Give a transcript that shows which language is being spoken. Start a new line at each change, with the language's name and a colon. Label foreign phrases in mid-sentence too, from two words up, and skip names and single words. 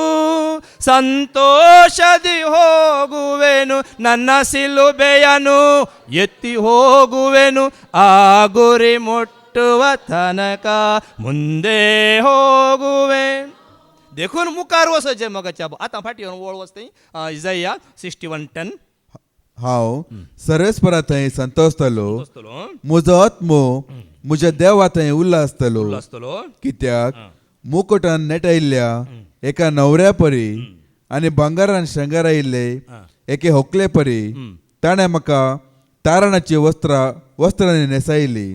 Kannada: ಸಂತೋಷದಿ ಹೋಗುವೆನು ನನ್ನ ಸಿಲುಬೆಯನು ಎತ್ತಿ ಹೋಗುವೆನು ಆ ಗುರಿ ಮುಟ್ಟುವ ತನಕ ಮುಂದೆ ಹೋಗುವೆ
Konkani: देखून मुखार वचचे मगाच्या आतां फाटी वळ वचते इजाया 61:10 हांव सर्वेस्परा थंय संतोसतलो आसतलो म्हजो आत्मो म्हज्या देवा थंय उल्हासतलो आसतलो कित्याक मुकुटान नेटायिल्ल्या एका न्हवऱ्या परी आनी भांगारान शंगारायिल्ले एके होकले परी ताणें म्हाका तारणाची वस्त्रांनी नेसायिल्ली.